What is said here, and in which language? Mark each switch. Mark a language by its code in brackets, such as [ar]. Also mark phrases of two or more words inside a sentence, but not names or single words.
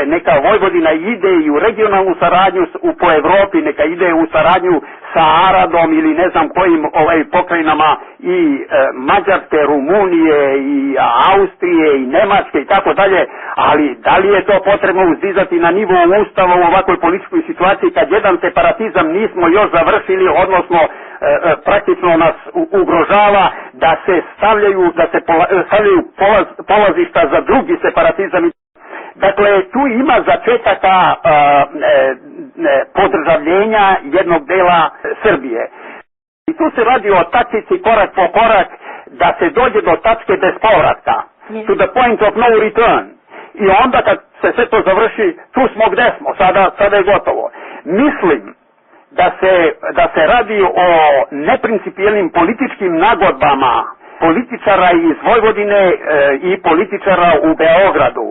[sr] Neka Vojvodina ide i u regionalnu saradnju po Evropi, neka ide u saradnju sa Aradom ili ne znam kojim pokrajinama i Mađarske, Rumunije i Austrije i Nemačke i tako dalje, ali da li je to potrebno uzdizati na nivou Ustava u ovakvoj političkoj situaciji kad jedan separatizam nismo još završili, odnosno praktično nas ugrožava da se stavljaju polazišta za drugi separatizam. Dakle, tu ima začetaka podržavljenja jednog dela Srbije. I tu se radi o taktici korak po korak da se dođe do tačke bez povratka. [en] To the point of no return. [sr] I onda kad se sve to završi, tu smo gde smo, sada je gotovo. Mislim da se radi o neprincipijelnim političkim nagodbama političara iz Vojvodine i političara u Beogradu.